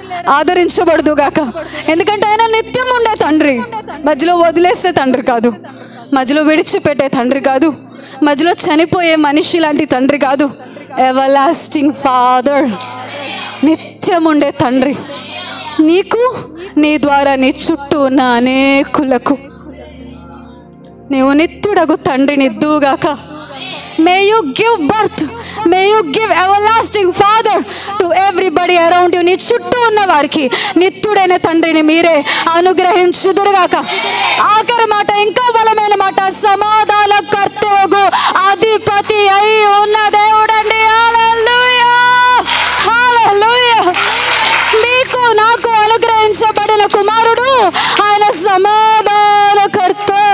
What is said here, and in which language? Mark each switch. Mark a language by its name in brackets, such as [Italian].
[Telugu] ఆదరించబడుదుగాక. ఎందుకంటే ఆయన నిత్యం ఉండే తండ్రి, మధ్యలో వదిలేసే తండ్రి కాదు, మధ్యలో విడిచిపెట్టే తండ్రి కాదు, మధ్యలో చనిపోయే మనిషి లాంటి తండ్రి కాదు. [English] everlasting father, [Telugu] నిత్యం ఉండే తండ్రి. నీకు, నీ ద్వారా నీ చుట్టూ ఉన్న అనేకులకు నీవు నిత్యుడగు తండ్రిని ఇద్దువుగాక. [English] May you give birth, may you give everlasting father to everybody around you. [Telugu] నీ చుట్టూ ఉన్న వారికి నిత్యుడైన తండ్రిని మీరే అనుగ్రహించుదురుగాక. ఆఖరి మాట, ఇంకా బలమైన మాట, సమాధాన కర్తయగు అధిపతి అయి ఉన్న దేవుడండి. హల్లెలూయా, హల్లెలూయా. మీకు నాకు అనుగ్రహించబడిన కుమారుడు ఆయన సమాధానకర్త.